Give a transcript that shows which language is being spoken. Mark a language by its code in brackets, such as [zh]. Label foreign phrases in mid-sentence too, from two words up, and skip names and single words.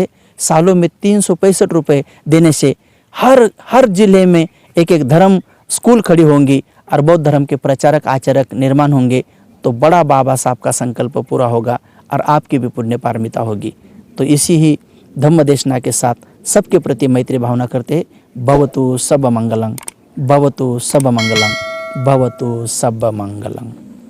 [hi] सालों में 365 रुपये देने से हर जिले में एक धर्म स्कूल खड़ी होंगी और बौद्ध धर्म के प्रचारक आचारक निर्माण होंगे, तो बड़ा बाबा साहब का संकल्प पूरा होगा और आपकी भी पुण्य पारमिता होगी। तो इसी ही धम्म देशना के साथ सबके प्रति मैत्री भावना करते, [pi] भवतु सब मंगलम, भवतु सब मंगलम, भवतु सब मंगलम।